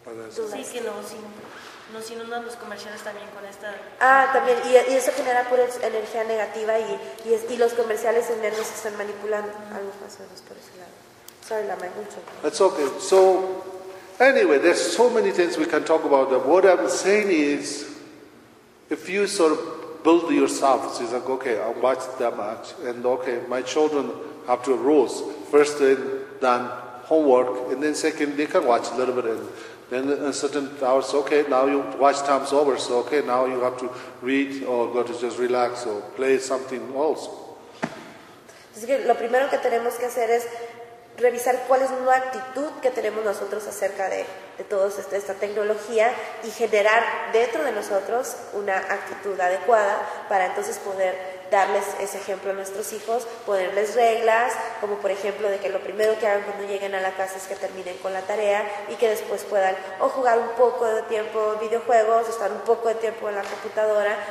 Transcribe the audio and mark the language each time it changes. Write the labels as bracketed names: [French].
[Spanish] Sí, que nos inundan los comerciales también con esta. Ah, también, y eso genera pura energía negativa, y los comerciales en nos están manipulando. Algo más o menos por ese lado. Sorry, Lama, mucho. [English] That's okay. So, anyway, there's so many things we can talk about. What I'm saying is, if you sort of build yourself, so it's like, okay, I'll watch that much, and okay, my children have to have rules. First, they've done homework, and then second, they can watch a little bit, and then in certain hours, okay, now you watch time's over, so okay, now you have to read or go to just relax or play something else. [Spanish] Así que lo primero que tenemos que hacer es revisar cuál es la actitud que tenemos nosotros acerca de toda esta tecnología, y generar dentro de nosotros una actitud adecuada para entonces poder darles ese ejemplo a nuestros hijos, ponerles reglas, como por ejemplo de que lo primero que hagan cuando lleguen a la casa es que terminen con la tarea, y que después puedan o jugar un poco de tiempo videojuegos, o estar un poco de tiempo en la computadora.